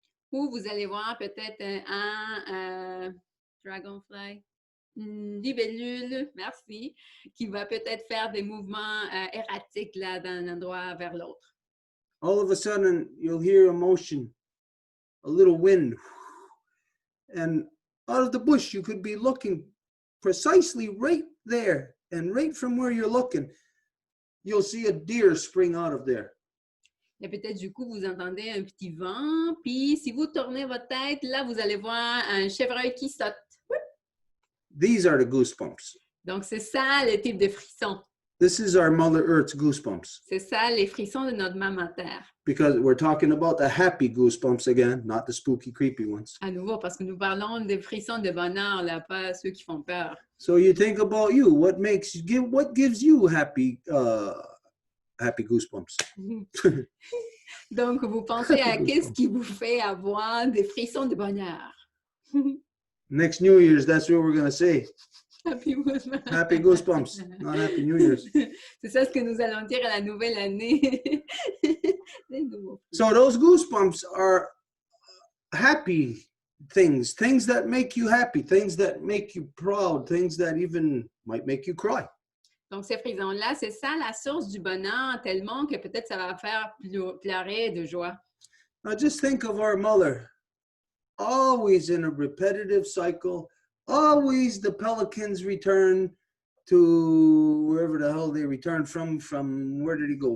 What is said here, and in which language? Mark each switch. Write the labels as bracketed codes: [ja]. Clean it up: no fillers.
[fr] Ou vous allez voir peut-être un dragonfly, une libellule, merci, qui va peut-être faire des mouvements erratiques là d'un endroit vers l'autre. [en] All of a sudden, you'll hear a motion, a little wind, and out of the bush, you could be looking precisely right there, and right from where you're looking, you'll see a deer spring out of there. [fr] Et peut-être du coup, vous entendez un petit vent, puis si vous tournez votre tête, là, vous allez voir un chevreuil qui saute. [en] These are the goosebumps. [fr] Donc, c'est ça le type de frisson. [en] This is our Mother Earth's goosebumps. [fr] C'est ça les frissons de notre maman Terre. [en] Because we're talking about the happy goosebumps again, not the spooky, creepy ones. [fr] À nouveau, parce que nous parlons des frissons de bonheur, là, pas ceux qui font peur. [en] So you think about you, what gives you happy goosebumps? [fr] Donc, vous pensez à qu'est-ce qui vous fait avoir des frissons de bonheur. [en] Next New Year's, that's what we're going to say. Happy Goosebumps, not Happy New Year's. [fr] C'est ça ce que nous allons dire à la nouvelle année. [en] So those goosebumps are happy things that make you happy, things that make you proud, things that even might make you cry. [fr] Donc, ces frissons-là, c'est ça la source du bonheur, tellement que peut-être ça va faire pleurer de joie. [en] Now just think of our mother, always in a repetitive cycle, always the pelicans return to wherever the hell they returned from where did he go?